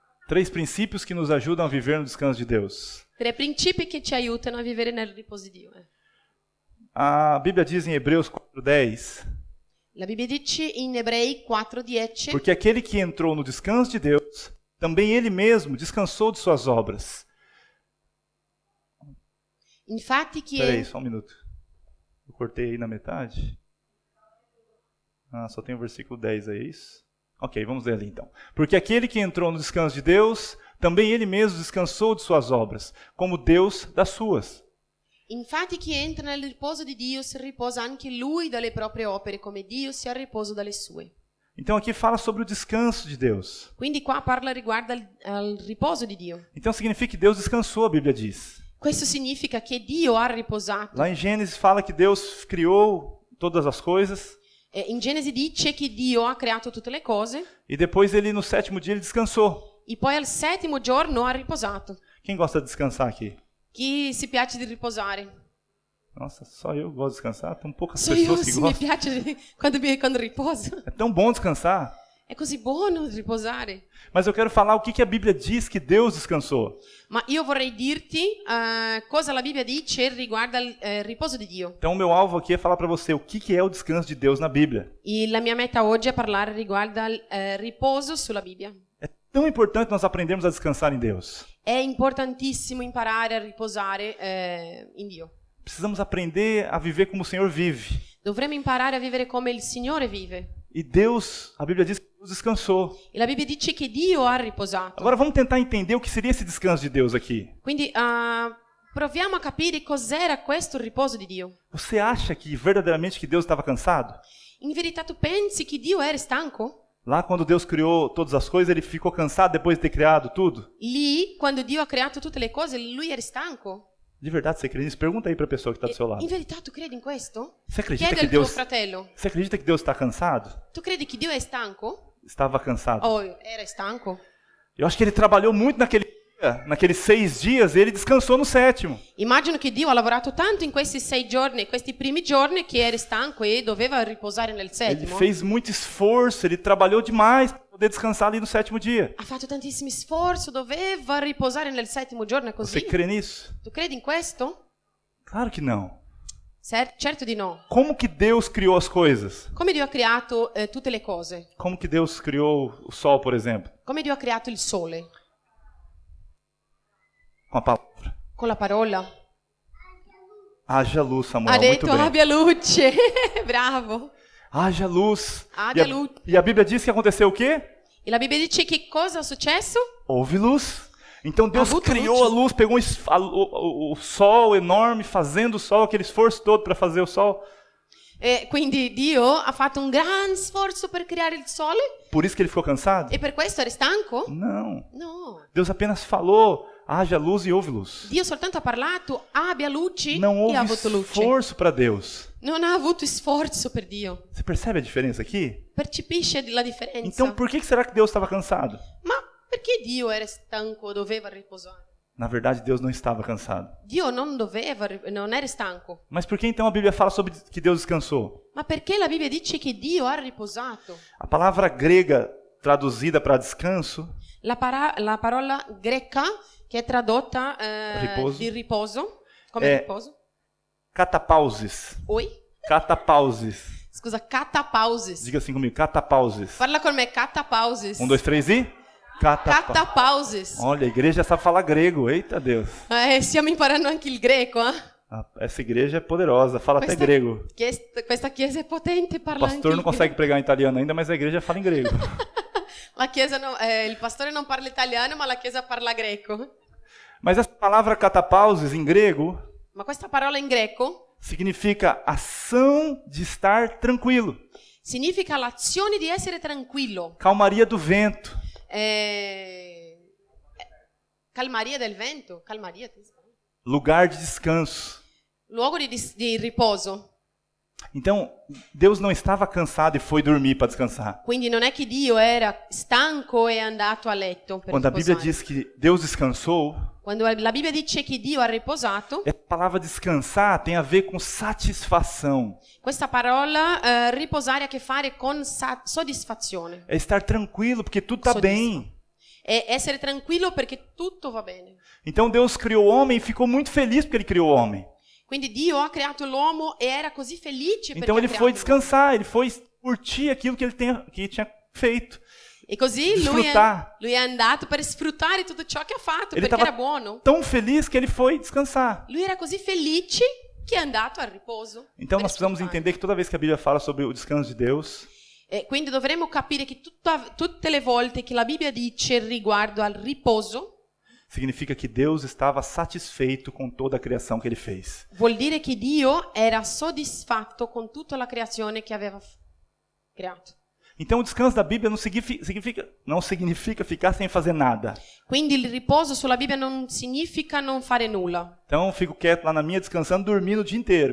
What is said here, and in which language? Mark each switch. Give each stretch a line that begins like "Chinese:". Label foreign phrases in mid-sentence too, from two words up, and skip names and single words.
Portuguese: 3 princípios que nos ajudam a viver no descanso de Deus.
Italian: 3 principi che ci aiutano a vivere nel riposo di Dio.
Portuguese: A Bíblia diz em Hebreus 4:10,
Italian: La Bibbia dice in Ebrei 4:10,
Portuguese: porque aquele que entrou no descanso de Deus, também ele mesmo descansou de suas obras.
Italian: infatti chi
Portuguese: Espera aí,
Italian: è...
Portuguese: só um minuto. Eu cortei aí na metade. Só tem o versículo 10 aí, é isso? Ok, vamos ler ali então. Porque aquele que entrou no descanso de Deus, também ele mesmo descansou de suas obras, como Deus das suas.
Italian: Infatti chi entra nel riposo di Dio si riposa anche lui dalle proprie opere, come Dio si ha riposo dalle sue.
Portuguese: Então aqui fala sobre o descanso de Deus.
Italian: Quindi qua parla riguardo al riposo di Dio.
Portuguese: Então significa que Deus descansou, a Bíblia diz.
Italian: Questo significa che Dio ha riposato.
Portuguese: Lá em Gênesis fala que Deus criou todas as coisas.
Italian: In Genesi dice che Dio ha creato tutte le cose
Portuguese: E depois ele no 7º dia ele descansou.
Italian: e poi al 7° giorno ha riposato.
Portuguese: Quem gosta de descansar aqui?
Italian: Chi si piace di riposare?
Portuguese: Nossa, só eu gosto de descansar? Tem poucas
Italian: Só io
Portuguese: pessoas que
Italian: mi
Portuguese: gostam.
Italian: piace quando riposo.
Portuguese: É tão bom descansar.
Italian: È così buono riposare.
Portuguese: Mas eu quero falar o que a Bíblia diz que Deus descansou.
Italian: Ma io vorrei dirti cosa la Bibbia dice riguardo al riposo di Dio.
Portuguese: Então o meu alvo aqui é falar para você o que é o descanso de Deus na Bíblia.
Italian: E la mia meta oggi è parlare riguardo al riposo sulla Bibbia.
Portuguese: É tão importante nós aprendermos a descansar em Deus.
Italian: È importantissimo imparare a riposare in Dio.
Portuguese: Precisamos aprender a viver como o Senhor vive.
Italian: Dovremmo imparare a vivere come il Signore vive.
Portuguese: E Deus, a Bíblia diz que Deus descansou.
Italian: E la Bibbia dice che Dio ha riposato.
Portuguese: Agora vamos tentar entender o que seria esse descanso de Deus aqui.
Italian: Quindi proviamo a capire cos'era questo riposo di Dio.
Portuguese: Você acha que verdadeiramente que Deus estava cansado?
Italian: In verità tu pensi che Dio era stanco?
Portuguese: Lá quando Deus criou todas as coisas, ele ficou cansado depois de ter criado tudo?
Italian: Lì, quando Dio ha creato tutte le cose, lui era stanco?
Portuguese: De verdade, você crê nisso? Pergunta aí para a pessoa que está do seu lado.
Italian: In verità tu credi in questo?
Portuguese: Você acredita
Italian: Chiedi
Portuguese: que
Italian: al tuo
Portuguese: Deus,
Italian: fratello.
Portuguese: você acredita que Deus está cansado?
Italian: Tu credi che Dio è stanco?
Portuguese: Estava cansado.
Italian: Oh, era stanco?
Portuguese: Eu acho que ele trabalhou muito naqueles 6 dias e ele descansou no 7º.
Italian: Immagino che Dio ha lavorato tanto in questi 6 giorni, questi primi giorni, che era stanco e doveva riposare nel
Portuguese: Ele
Italian: 7°
Portuguese: fez muito esforço, ele trabalhou demais para poder descansar ali no 7º dia.
Italian: Ha fatto tantissimi sforzi, doveva riposare nel 7° giorno, è
Portuguese: Você
Italian: così?
Portuguese: crê nisso?
Italian: Tu credi in questo?
Portuguese: Claro que não.
Italian: Certo di no.
Portuguese: Como que Deus criou as coisas?
Italian: Come Dio ha creato tutte le cose?
Portuguese: Como que Deus criou o sol, por exemplo?
Italian: Come Dio ha creato il sole?
Portuguese: Com a palavra.
Italian: Con la parola.
Portuguese: Haja luz, Samuel.
Italian: Ha detto
Portuguese: Muito bem.
Italian: abbia luce. Bravo.
Portuguese: Haja luz. Haja luz. E a Bíblia diz que aconteceu o quê?
Italian: E la Bibbia dice che cosa è successo?
Portuguese: Houve luz. Então Deus
Italian: Avuto
Portuguese: criou
Italian: luz.
Portuguese: a luz, pegou o sol enorme, fazendo o sol, aquele esforço todo para fazer o sol.
Italian: E quindi Dio ha fatto un gran sforzo per creare il sole?
Portuguese: Por isso que ele ficou cansado?
Italian: E per questo era stanco?
Portuguese: Não.
Italian: No.
Portuguese: Deus apenas falou, haja luz e houve luz.
Italian: Dio soltanto ha parlato, abbia luci
Portuguese: Não
Italian: e ha
Portuguese: houve
Italian: avuto luce.
Portuguese: esforço para Deus.
Italian: Non ha avuto sforzo per Dio.
Portuguese: Você percebe a diferença aqui?
Italian: Percepisce la differenza?
Portuguese: Então por que será que Deus estava cansado?
Italian: Ma perché Dio era stanco, doveva riposare?
Portuguese: Na verdade, Deus não estava cansado.
Italian: Dio non era stanco.
Portuguese: Mas por que então a Bíblia fala sobre que Deus descansou?
Italian: Ma perché la Bibbia dice che Dio ha riposato?
Portuguese: A palavra grega traduzida para descanso,
Italian: La parola greca che è tradotta Riposo. di riposo, come riposo? catapausis.
Portuguese: Oi? Catapausis.
Italian: Scusa, catapausis.
Portuguese: Diga assim comigo, catapausis.
Italian: Parla con me, catapausis.
Portuguese: 1, 2, 3 e... Catapausis. Olha, a igreja sabe falar grego. Eita Deus.
Italian: Stiamo imparando anche il greco, eh?
Portuguese: Essa igreja é poderosa, fala até grego.
Italian: Questa chiesa è potente,
Portuguese: O
Italian: parla anche
Portuguese: pastor
Italian: il
Portuguese: não consegue pregar em italiano ainda, mas a igreja fala em grego.
Italian: La chiesa il pastore non parla italiano, ma la chiesa parla greco.
Portuguese: Mas essa palavra catapausis em grego
Italian: Ma questa parola in greco
Portuguese: significa ação de estar tranquilo.
Italian: significa l'azione di essere tranquillo.
Portuguese: Calmaria do vento.
Italian: Calmaria del vento, calmaria,
Portuguese: Lugar de descanso.
Italian: luogo di riposo.
Portuguese: Então, Deus não estava cansado e foi dormir para descansar.
Italian: Quindi non è che Dio era stanco e è andato a letto per
Portuguese: Quando a Bíblia
Italian: riposare.
Portuguese: diz que Deus descansou,
Italian: Quando la Bibbia dice che Dio ha riposato,
Portuguese: a palavra descansar tem a ver com satisfação.
Italian: questa parola riposare ha a che fare con soddisfazione.
Portuguese: É estar tranquilo, porque tudo está bem.
Italian: è essere tranquillo perché tutto va bene.
Portuguese: Então Deus criou o homem e ficou muito feliz porque ele criou o homem.
Italian: Quindi Dio ha creato l'uomo e era così felice
Portuguese: Então
Italian: perché
Portuguese: ele
Italian: ha
Portuguese: foi
Italian: creato l'uomo.
Portuguese: descansar, ele foi curtir aquilo que que tinha feito.
Italian: E così
Portuguese: Desfrutar.
Italian: lui è andato per sfruttare tutto ciò che ha fatto
Portuguese: Ele
Italian: perché
Portuguese: estava
Italian: era buono.
Portuguese: tão feliz que ele foi descansar.
Italian: Lui era così felice che è andato al riposo.
Portuguese: Então
Italian: per
Portuguese: nós precisamos
Italian: sfruttare.
Portuguese: entender que toda vez que a Bíblia fala sobre o descanso de Deus,
Italian: E quindi dovremmo capire che tutte le volte che la Bibbia dice riguardo al riposo,
Portuguese: significa que Deus estava satisfeito com toda a criação que ele fez.
Italian: vuol dire che Dio era soddisfatto con tutta la creazione che aveva creato.
Portuguese: Então o descanso da Bíblia não significa ficar sem fazer nada.
Italian: Quindi il riposo sulla Bibbia non significa non fare nulla.
Portuguese: Então eu fico quieto lá na minha, descansando, dormindo o dia inteiro.